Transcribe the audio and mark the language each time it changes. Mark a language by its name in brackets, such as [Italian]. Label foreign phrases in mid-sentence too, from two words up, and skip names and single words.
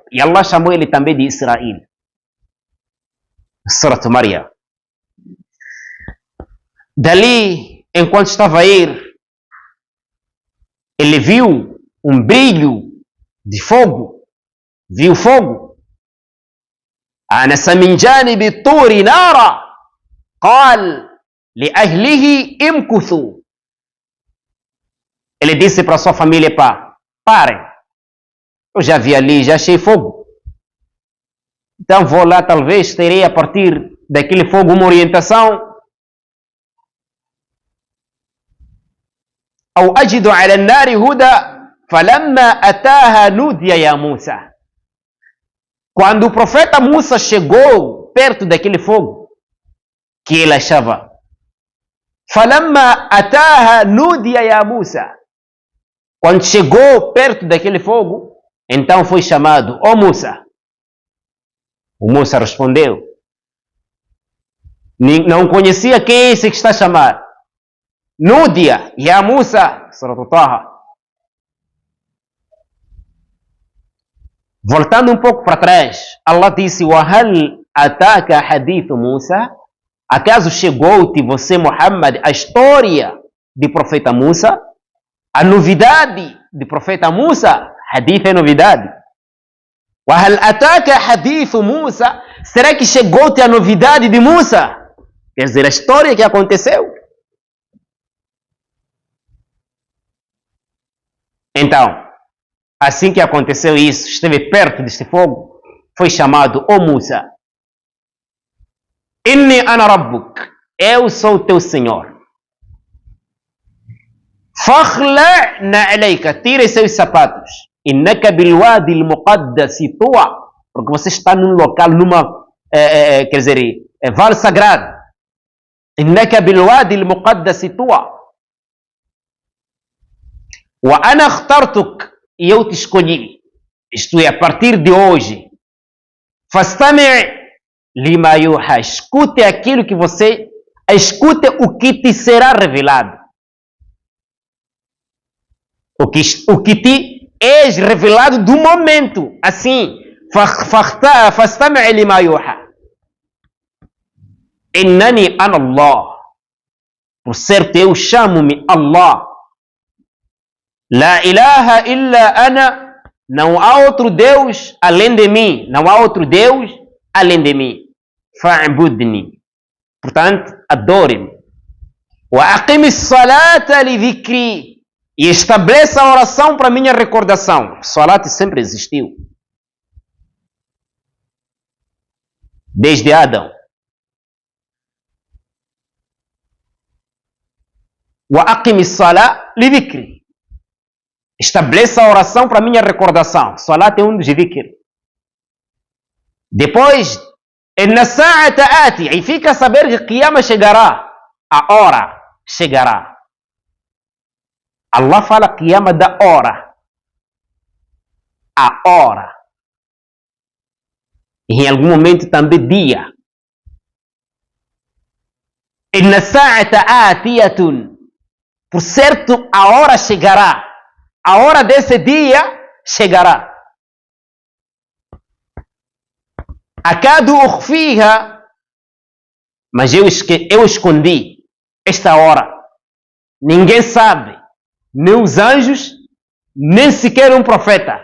[Portuguese] E Allah chamou ele também de Israel. Surat Maryam. Dali, enquanto estava a ir, ele viu um brilho de fogo. Viu fogo. [Arabic] أنس من جانب طور نارا قال لأهله امكثوا. [Portuguese] Ele disse para sua família: parem, eu já vi ali, já achei fogo. Então vou lá, talvez terei a partir daquele fogo uma orientação. [Arabic] أو أجد على النار هدى فلما أتاها نودي يا موسى. [Portuguese] Quando o profeta Musa chegou perto daquele fogo, que ele achava, [Arabic] فلما أتاها نودي يا موسى. [Portuguese] Quando chegou perto daquele fogo, então foi chamado: ó Musa. O Musa respondeu: não conhecia quem é esse que está a chamar. [Arabic] نودي يا موسى سورة طه. [Portuguese] Voltando um pouco para trás, Allah disse: [Arabic] وَهَلْ أَتَاكَ حَدِيثُ Musa? [Portuguese] Acaso chegou-te, você, Muhammad, a história de profeta Musa? A novidade de profeta Musa? Hadith é novidade. [Arabic] وَهَلْ أَتَاكَ حَدِيثُ Musa? [Portuguese] Será que chegou-te a novidade de Musa? Quer dizer, a história que aconteceu. Então, assim que aconteceu isso, esteve perto deste fogo, foi chamado, ó Musa, [Arabic] إني أنا ربك, [Portuguese] eu sou o teu Senhor. [Arabic] فاخلع نعليك, [Portuguese] tira seus sapatos. [Arabic] إنك بالوادي المقدس طوى, [Portuguese] porque você está num local, quer dizer, vale sagrado. [Arabic] إنك بالوادي المقدس طوى. وأنا اخترتك, [Portuguese] e eu te escolhi. Isto é, a partir de hoje. [Arabic] فاستمع لما يوحى, [Portuguese] escute aquilo que você, escute o que te será revelado. O que te é revelado do momento. Assim, [Arabic] فاستمع لما يوحى. إنني أنا الله. [Portuguese] Por certo, eu chamo-me Allah. [Arabic] لا إله إلا أنا. [Portuguese] Não há outro Deus além de mim. Não há outro Deus além de mim. Fa'budni. Portanto, adore-me. [Arabic] وأقم الصلاة لذكري. [Portuguese] E estabeleça a oração para minha recordação. Salat sempre existiu. Desde Adão. [Arabic] وأقم الصلاة لذكري. [Portuguese] Estabeleça a oração para minha recordação. Salat é dos dhikr. Depois, [Arabic] إن الساعة آتية. [Portuguese] E fica a saber que Qiyamah chegará. A hora chegará. Allah fala Qiyamah da hora. A hora. E em algum momento também dia. [Arabic] إن الساعة آتية. [Portuguese] Por certo, a hora chegará. A hora desse dia chegará. [Arabic] أكاد أخفيها, [Portuguese] mas eu escondi esta hora. Ninguém sabe, nem os anjos, nem sequer um profeta.